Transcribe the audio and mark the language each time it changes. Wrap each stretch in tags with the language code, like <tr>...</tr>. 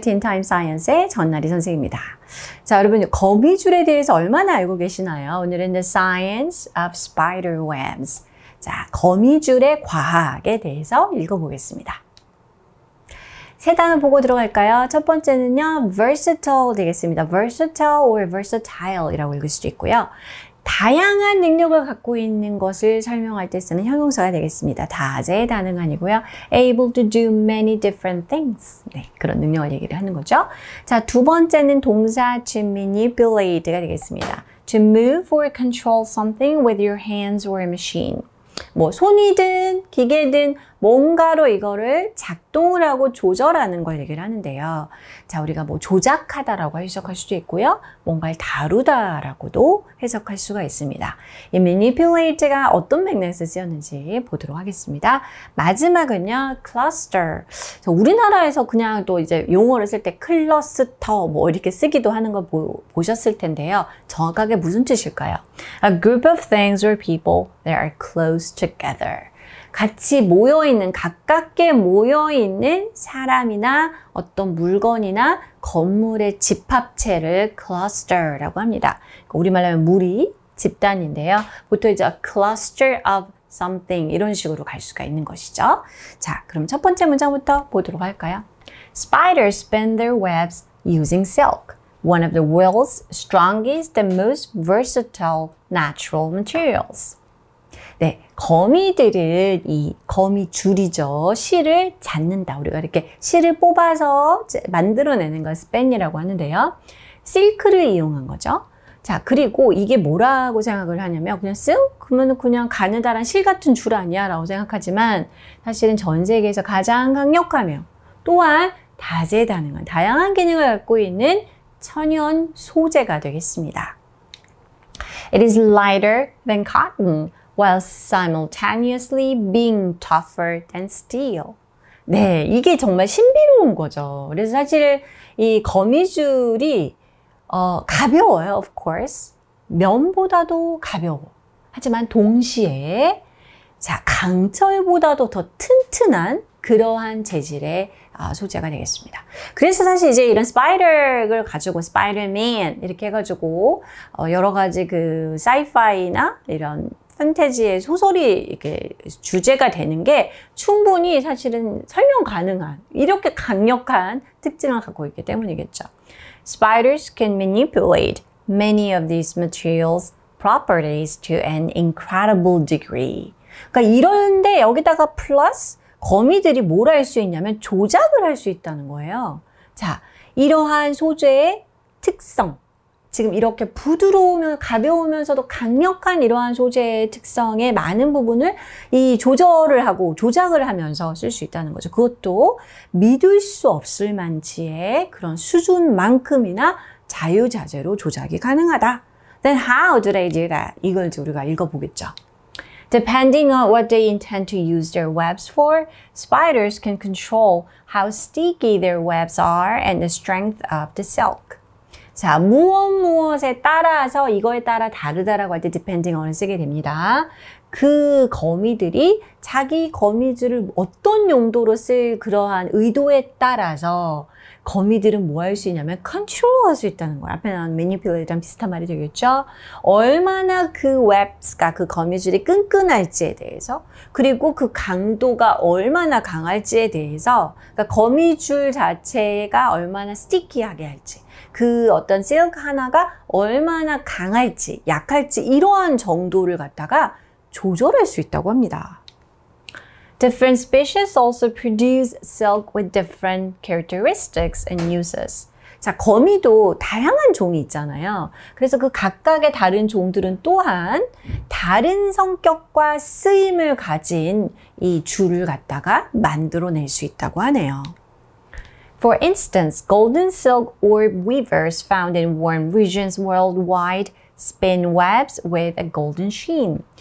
<ko>Teen Time Science의 전나리 선생님입니다. 자, 여러분 거미줄에 대해서 얼마나 알고 계시나요? 오늘은 The Science of Spider Webs. 자, 거미줄의 과학에 대해서 읽어보겠습니다. 세 단어 보고 들어갈까요? 첫 번째는요, versatile 되겠습니다. versatile or versatile 이라고 읽을 수도 있고요. 다양한 능력을 갖고 있는 것을 설명할 때 쓰는 형용사가 되겠습니다. 다재다능한이고요.</ko> <en>able to do many different things.</en> <ko>네, 그런 능력을 얘기를 하는 거죠. 자, 두 번째는 동사 to manipulate가 되겠습니다.</ko> <en>To move or control something with your hands or a machine.</en> <ko>뭐 손이든 기계든 뭔가로 이거를 작동을 하고 조절하는 걸 얘기를 하는데요. 자, 우리가 뭐 조작하다라고 해석할 수도 있고요. 뭔가를 다루다라고도 해석할 수가 있습니다. 이 manipulate가 어떤 맥락에서 쓰였는지 보도록 하겠습니다. 마지막은요, cluster. 우리나라에서 그냥 또 이제 용어를 쓸 때 클러스터 뭐 이렇게 쓰기도 하는 거 보셨을 텐데요. 정확하게 무슨 뜻일까요?</ko> <en>A group of things or people that are close together.</en> <ko>같이 모여있는, 가깝게 모여있는 사람이나 어떤 물건이나 건물의 집합체를 cluster라고 합니다. 우리말로 하면 무리, 집단인데요. 보통 이제</ko> <en>a cluster of something</en> <ko>이런 식으로 갈 수가 있는 것이죠. 자, 그럼 첫 번째 문장부터 보도록 할까요?</ko> <en>Spiders spin their webs using silk, one of the world's strongest and most versatile natural materials.</en> <ko>네, 거미들은 이 거미줄이죠. 실을 잡는다. 우리가 이렇게 실을 뽑아서 만들어내는 걸 스팬이라고 하는데요. 실크를 이용한 거죠. 자, 그리고 이게 뭐라고 생각을 하냐면 그냥 그러면 그냥 가느다란 실 같은 줄 아니야 라고 생각하지만 사실은 전 세계에서 가장 강력하며 또한 다재다능한 다양한 기능을 갖고 있는 천연 소재가 되겠습니다.</ko> <en>It is lighter than cotton. while simultaneously being tougher than steel.</en> <ko>네, 이게 정말 신비로운 거죠. 그래서 사실 이 거미줄이 가벼워요,</ko> <en>of course.</en> <ko>면보다도 가벼워. 하지만 동시에 자, 강철보다도 더 튼튼한 그러한 재질의 소재가 되겠습니다. 그래서 사실 이제 이런 스파이더를 가지고 스파이더맨 이렇게 해가지고 여러 가지 그 사이파이나 이런 판타지의 소설이 이렇게 주제가 되는 게 충분히 사실은 설명 가능한 이렇게 강력한 특징을 갖고 있기 때문이겠죠.</ko> <en>Spiders can manipulate many of these materials properties to an incredible degree.</en> <ko>그러니까 이런데 여기다가 플러스 거미들이 뭘 할 수 있냐면 조작을 할 수 있다는 거예요. 자, 이러한 소재의 특성. 지금 이렇게 부드러우면 가벼우면서도 강력한 이러한 소재의 특성의 많은 부분을 이 조절을 하고 조작을 하면서 쓸 수 있다는 거죠. 그것도 믿을 수 없을 만치의 그런 수준만큼이나 자유자재로 조작이 가능하다.</ko> <en>Then how do they do that?</en> <ko>이걸 우리가 읽어보겠죠.</ko> <en>Depending on what they intend to use their webs for, spiders can control how sticky their webs are and the strength of the silk.</en> <ko>자, 무엇에 따라서 이거에 따라 다르다라고 할 때 depending on을 쓰게 됩니다. 그 거미들이 자기 거미줄을 어떤 용도로 쓸 그러한 의도에 따라서 거미들은 뭐 할 수 있냐면 컨트롤할 수 있다는 거예요. 앞에 나온 manipulate랑 비슷한 말이 되겠죠. 얼마나 그 웹스가 그 거미줄이 끈끈할지에 대해서 그리고 그 강도가 얼마나 강할지에 대해서 그러니까 거미줄 자체가 얼마나 스티키하게 할지 그 어떤 실크 하나가 얼마나 강할지 약할지 이러한 정도를 갖다가 조절할 수 있다고 합니다.</ko> <en>Different species also produce silk with different characteristics and uses.</en> <ko>자, 거미도 다양한 종이 있잖아요. 그래서 그 각각의 다른 종들은 또한 다른 성격과 쓰임을 가진 이 줄을 갖다가 만들어낼 수 있다고 하네요.</ko> <en>For instance, golden silk orb weavers found in warm regions worldwide spin webs with a golden sheen.</en>